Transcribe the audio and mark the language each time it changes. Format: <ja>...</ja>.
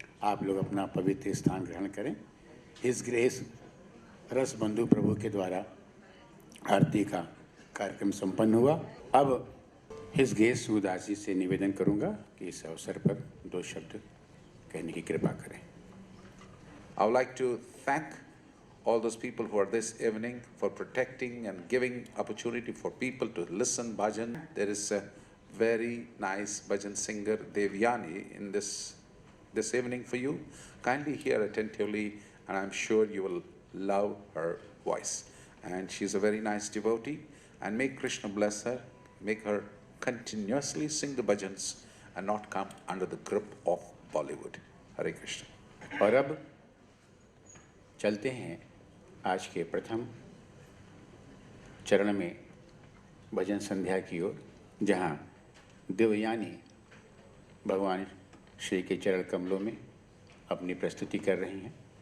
<hi>आप लोग अपना पवित्र स्थान ग्रहण करें। हिज ग्रेस रस बंधु प्रभु के द्वारा आरती का कार्यक्रम संपन्न हुआ। अब हिज ग्रेस सूदास जी से निवेदन करूंगा कि इस अवसर पर 2 शब्द कहने की कृपा करें।</hi> <en>I would like to thank all those people who are this evening for protecting and giving opportunity for people to listen bhajan. There is a very nice bhajan singer Devyani in this evening for you. Kindly hear attentively, and I'm sure you will love her voice. And she's a very nice devotee, and may Krishna bless her, make her continuously sing the bhajans and not come under the grip of Bollywood. Hare Krishna.</en> <hi>और अब चलते हैं आज के प्रथम चरण में भजन संध्या की ओर, जहाँ देवयानी भगवान श्री के चरण कमलों में अपनी प्रस्तुति कर रही हैं।</hi>